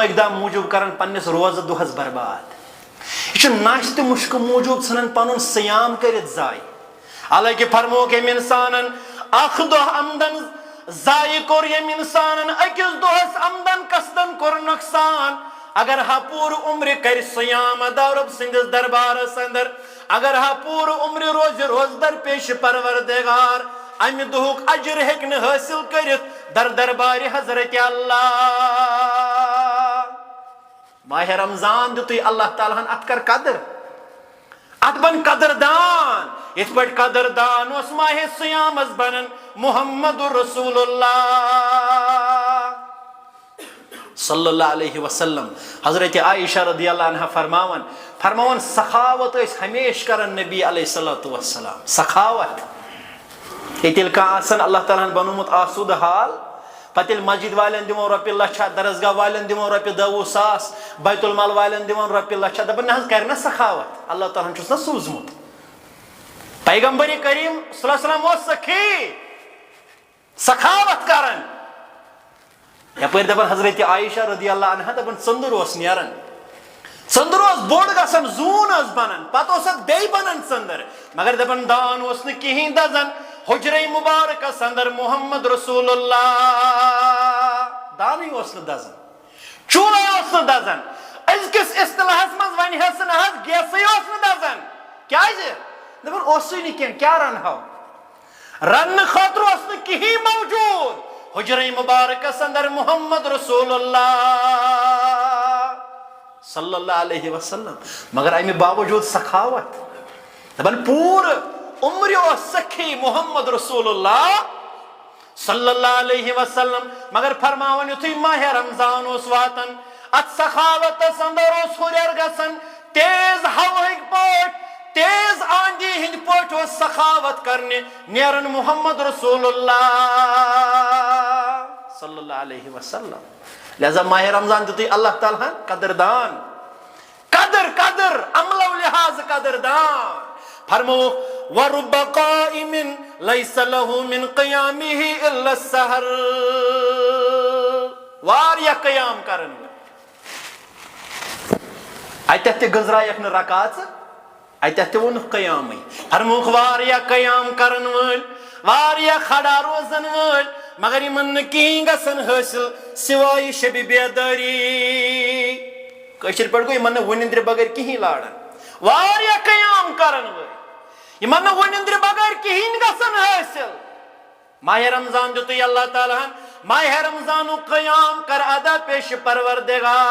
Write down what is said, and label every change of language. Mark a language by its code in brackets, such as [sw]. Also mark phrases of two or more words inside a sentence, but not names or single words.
[ks] اقدام موٗجوٗب کران پننِس روزٕ دۄہس برباد یہ چھُ ناشتہٕ مُشکہٕ موٗجوٗب ژھٕنان پنُن سیام کٔرِتھ ضایع حالانکہ فرموک یم انسانن اخ دۄہ آمدن ضایع کوٚر یم انسانن أکِس دۄہس آمدن قصدن کوٚر نۄقصان اگر ہا پوٗرٕ عمرِ کرِ سیام ادا رۄب سٕنٛدِس دربارس اندر اگر ہا پوٗرٕ عمرِ روزِ روزدر پیش پروردگار امہِ دۄہُک اجر ہیٚکہِ نہٕ حٲصِل کٔرِتھ دربارِ حضرت اللہ ماہ رمضان دِتُے اللہ تعالیٰ ہن ات کر قدر ات بن قدردان یتھ پٲٹھۍ قدردان اوس ماہ سیامس بنن [ar] محمد رسول اللہ صلی اللہ علیہ وسلم [ks] حضرت عائشہ [ar] رضی اللہ عنہ [ks] فرماون سخاوت ٲسۍ ہمیشہ کران نبی [ar] علیہ الصلوۃ والسلام [ks] سخاوت ییٚتہِ کانٛہہ آسان اللہ تعالیٰ ہن بنومُت آسودٕ حال پتہٕ ییٚلہِ مسجد والٮ۪ن دِمو رۄپیہِ لچھا درسگاہ والٮ۪ن دِمو رۄپیہِ 10,000 بیت المال والٮ۪ن دِمون رۄپیہِ لچھا دپان نہ حظ کرِ نہ سخاوت اللہ تعالیٰ ہن چھُس نہ سوٗزمُت پیغمبر کریم [ar] صلی اللہ علیہ وسلم [ks] اوس سخی سخاوت کران یپٲرۍ دپان حضرت عائشہ [ar] رضی اللہ عنہ [ks] دپان ژٔنٛدٕر اوس نیران ژٔنٛدٕر اوس بوٚڑ گژھان زوٗن ٲس بنان پتہٕ اوس اتھ بیٚیہِ بنان ژٔنٛدٕر مگر دپان دان اوس نہٕ کِہینۍ دزان حجرے مبارکس اندر [ar] محمد رسول اللہ [ks] دانٕے اوس نہٕ دزان چوٗلے اوس نہٕ دزان أزکِس اصطلاحس منٛز ونہِ ہس نہ حظ گیسٕے اوس نہٕ دزان کیازِ دپان اوسُے نہٕ کینٛہہ کیٛاہ رنہو رننہٕ خٲطرٕ اوس نہٕ کِہینۍ موجوٗد حجرے مبارکس اندر [ar] محمد رسول اللہ صلی اللہ علیہ وسلم [ks] مگر امہِ باوجوٗد سخاوت دپان پوٗرٕ عمرِ اوس سخی [ar] محمد رسول اللہ صلی اللہ علیہ وسلم [ks] مگر فرماون یُتھُے ماہ رمضان اوس واتان ات سخاوتس اندر اوس ہُریر گژھان تیز ہوہٕکۍ پٲٹھۍ تیز آندھی ہٕنٛدۍ پٲٹھۍ اوس سخاوت کرنہِ نیران [ar] محمد رسول اللہ صلی اللہ علیہ وسلم [ks] لہذا ماہ رمضان دِتُے اللہ تعالیٰ ہن قدردان قدر عملو لحاظ قدردان فرموک [ar] وَرُبَّ قَائِمٍ لَيْسَ لَهُ مِنْ قِيَامِهِ إِلَّا السَّحَرُ [ks] واریا قیام کرن وول اتھ تہ گنزرایکھ نہ رکاژ اتھ تہ وون قیامٕے فرموکھ واریا قیام کرن وول واریا کھڑا روزن وول مگر یمن نہ کہین گژھن حٲصِل سوائے شب بیداری کٲشِر پٲٹھۍ گوٚو یمن نہ وٕنِندرِ بغٲر کہین لاران واریا قیام کرن وول یمن نہ وٕنِندرِ بغٲر کہین گژھن حٲصِل ماہ رمضان دِتُے اللہ تعالیٰ ہن ماہ رمضانُک قیام کر ادا پیش پروردگار